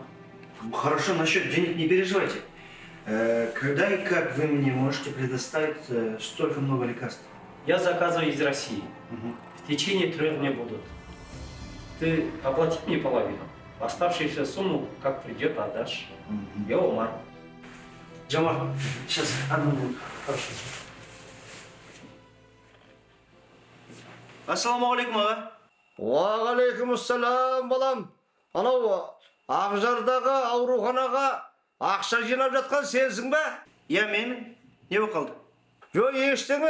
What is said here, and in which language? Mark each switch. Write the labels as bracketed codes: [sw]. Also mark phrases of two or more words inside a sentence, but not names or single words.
[ru] Хорошо, насчет денег не переживайте. Когда и как вы мне можете предоставить столько много лекарств? Я заказываю из России. В течение 3 дней будут. Ты оплати мне половину. Оставшуюся сумму, как придет, отдашь. Я умар. Жомарт, сейчас, одну минуту. Хорошо. [kk] Ассалаумағалейкум аға. Уағалейкумассалам балам. Анау Ақжардағы ауруханаға ақша жинап жатқан сенсің бе? Иә, менмін. Не болып қалды? Жоқ, ештеңе.